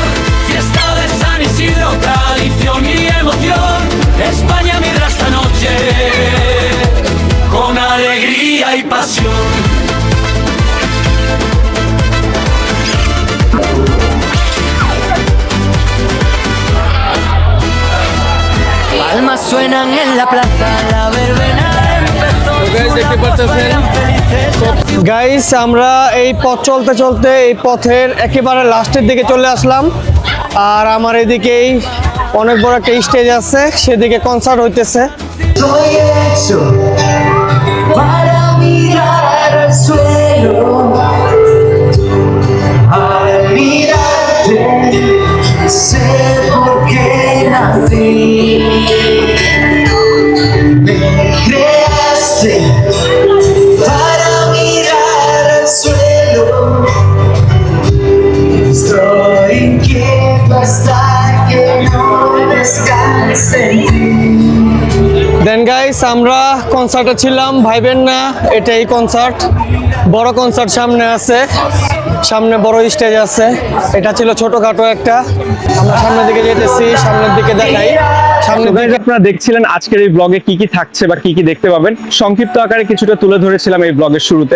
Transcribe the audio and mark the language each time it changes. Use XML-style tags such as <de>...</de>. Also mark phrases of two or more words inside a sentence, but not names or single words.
<es>Fiesta de San Isidro, tradición y emoción, España mira esta noche con alegría y pasión. Palmas suenan en la plaza, la verbena empezó.</es> <bn>গাইস আমরা এই পথ চলতে চলতে এই পথের একেবারে লাস্টের দিকে চলে আসলাম। আর আমার এদিকেই অনেক বড় একটা স্টেজ আছে, সেদিকে কনসার্ট হইতেছে।</bn> <es>Estoy hecho para mirar al suelo, al mirarte sé por qué nací. Me creaste para mirar al suelo, estoy inquieto hasta que no descanse en ti.</es> <en>then guys</en> <bn>আমরা কনসার্টে ছিলাম, ভাইবেন না এটাই কনসার্ট। বড় কনসার্ট সামনে আছে, সামনে বড় স্টেজ আছে। এটা ছিল ছোটখাটো একটা। আমরা সামনের দিকে যেতেছি, সামনের দিকে দেখাই। সামনে গাইজ আপনারা দেখছিলেন আজকের এই ব্লগে কি কি থাকছে বা কি কি দেখতে পাবেন, সংক্ষিপ্ত আকারে কিছুটা তুলে ধরেছিলাম এই ব্লগের শুরুতে।</bn>